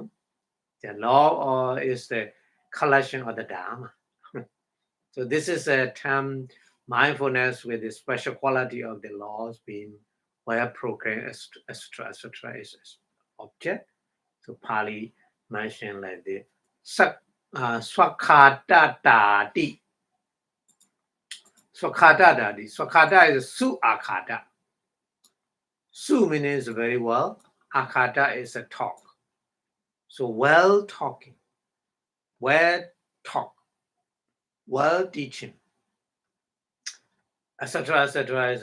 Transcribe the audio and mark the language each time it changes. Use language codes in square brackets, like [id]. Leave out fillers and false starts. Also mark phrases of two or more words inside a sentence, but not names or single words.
[en] The law is the collection of the Dhamma. So this is a term mindfulness with the special quality of the laws being well programmed, etc., is object. So Pali mentioned like this. [pi] Swakhatadati. Swakhatadati. [en] Swakhata is [pi] su akhata. [en] Su means very well. Akhata is a talk. So well talking, well talk, well teaching, etc., etc.